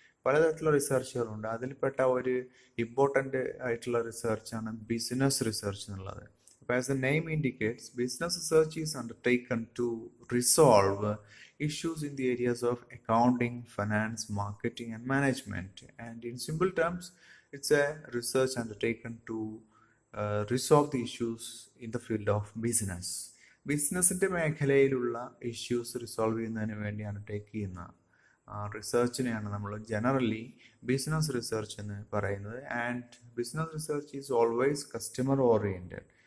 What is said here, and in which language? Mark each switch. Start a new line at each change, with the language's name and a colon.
Malayalam: പലതരത്തിലുള്ള റിസർച്ചുകളുണ്ട്. അതിൽപ്പെട്ട ഒരു ഇമ്പോർട്ടൻ്റ് ആയിട്ടുള്ള റിസർച്ചാണ് ബിസിനസ് റിസർച്ച് എന്നുള്ളത്.
English: അപ്പോൾ as the name indicates, business research is undertaken to resolve issues in the areas of accounting, finance, marketing and management. And in simple terms, it's a research undertaken to resolve the issues in the field of business.
Malayalam: ബിസിനസിൻ്റെ മേഖലയിലുള്ള issues resolve ചെയ്യുന്നതിന് വേണ്ടി undertake ചെയ്യുന്ന റിസർച്ചിനെയാണ് നമ്മൾ generally business research എന്ന് പറയുന്നത്.
English: And business research is always customer oriented.